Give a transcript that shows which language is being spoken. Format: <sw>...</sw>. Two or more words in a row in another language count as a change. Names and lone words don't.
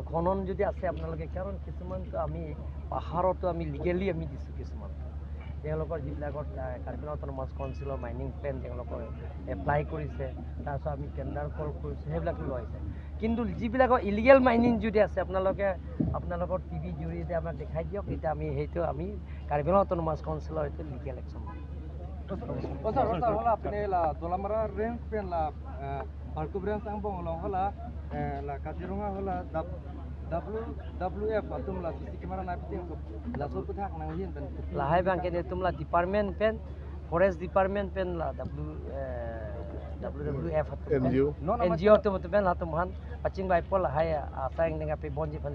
<as>খনন যদি আছে আপোনালোকে কাৰণ কিছুমানটো আমি পাহাৰতো আমি লিগেলি আমি দিছোঁ কিছুমান তেওঁলোকৰ যিবিলাকৰ কাৰ্বি আংলং অট'নমাছ কাউন্সিলৰ</as> <en>mining plan</en> <as>তেওঁলোকৰ এপ্লাই কৰিছে তাৰপিছত আমি</as> <en>tender call</en> <as>কৰিছোঁ সেইবিলাক লৈ আহিছে কিন্তু যিবিলাকৰ</as> <en>illegal mining</en> <as>যদি আছে আপোনালোকৰ টিভি জৰিয়তে আমাক দেখাই দিয়ক এতিয়া আমি সেইটো আমি কাৰ্বি আংলং অট'নমাছ কাউন্সিলৰ এইটো</as> <en>legal action</en> <mjw>Hola, penela, dolamara range pen la Barku branch ang bong long hola la Kazirunga hola WWF atum la sisi kamera na piting la so puthak nang yin pen lahai bang ke tumla department pen</mjw> <en>forest department</en> <mjw>pen la WWF NGO tu pen la tumhan paching bai pol hai asang dengan pe bonji pan itu</mjw>